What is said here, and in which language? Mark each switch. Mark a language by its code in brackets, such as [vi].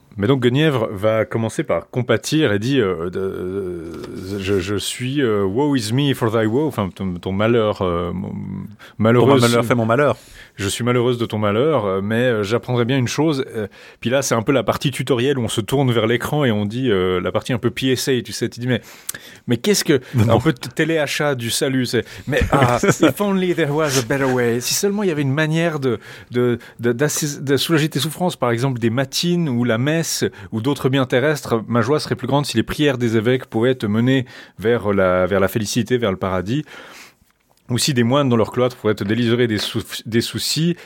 [fr] Mais donc Guenièvre va commencer par compatir et dit je suis [en] woe is me for thy woe, [fr] enfin ton malheur, malheureuse. Ton malheur fait mon malheur. Je suis malheureuse de ton malheur, mais j'apprendrai bien une chose. Puis là, c'est un peu la partie tutorielle où on se tourne vers l'écran et on dit la partie un peu PSA, tu sais. Tu dis mais qu'est-ce que. Non. Un peu téléachat du salut, c'est. [en] Mais if only there was a better way. [fr] Si seulement il y avait une manière de soulager tes souffrances, par exemple des matines ou la mer. Ou d'autres biens terrestres, ma joie serait plus grande si les prières des évêques pouvaient te mener vers la félicité, vers le paradis, ou si des moines dans leur cloître pourraient te délivrer des soucis.